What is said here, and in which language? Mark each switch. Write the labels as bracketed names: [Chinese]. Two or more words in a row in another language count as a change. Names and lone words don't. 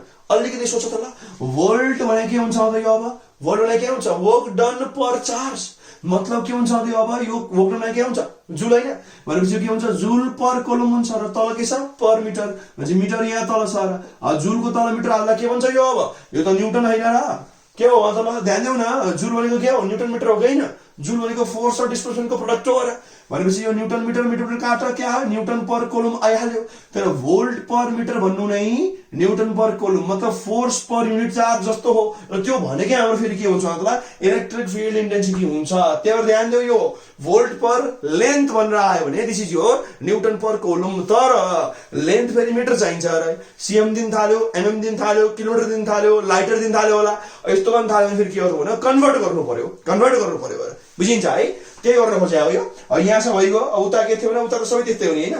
[Nepali] अलिकति सोच त ल, भोल्ट भने के हुन्छ त यो, अब भोल्ट भने के हुन्छ [English] work done per charge, [Nepali] मतलब के हुन्छ त अब यो [English] work done [Nepali] के हुन्छ जुल हैन भनेपछि के हुन्छ [English] joule per coulomb [Nepali] हुन्छ र तल के छ पर मिटर भनेपछि मिटर यहाँ तल छ र जुलको तल मिटर हाल्दा के भन्छ यो, अब यो त न्यूटन हैन र के हो मतलब ध्यान देऊ न, जुल भनेको के हो [English] newton meter [Nepali] हो हैन, जुल भनेको फोर्स र डिस्प्लेसमेन्टको प्रोडक्ट हो र भनेपछि यो [English] newton meter meter [Nepali] काट क्या हो [English] newton per coulomb [Nepali] आइहाल्यो। तर [English] volt per meter [Nepali] भन्नु नै [English] newton per coulomb [Nepali] मतलब [English] force per unit charge [Nepali] जस्तो हो र त्यो भनेकै हाम्रो फेरि के हुन्छ मतलब [English] electric field intensity [Nepali] हुन्छ। त्यही ध्यान देऊ यो [English] volt per length [Nepali] भनेर आयो भने [English] this is your newton per coulomb, [Nepali] तर लेन्थ फेरि मिटर चाहिन्छ र सीएम दिन थाल्यो, एमएम दिन थाल्यो, किलोमिटर दिन थाल्यो, लाइटर दिन थाल्यो होला, यस्तो गर्न थाल्यो भने फेरि के हो भने कन्भर्ट गर्नु पर्यो बुझिन्छ है। के गर्न खोजे हो यो, अब यहाँ छ भइगयो, अब उता के थियो भने उता त सबै त्यस्तै हो नि हैन।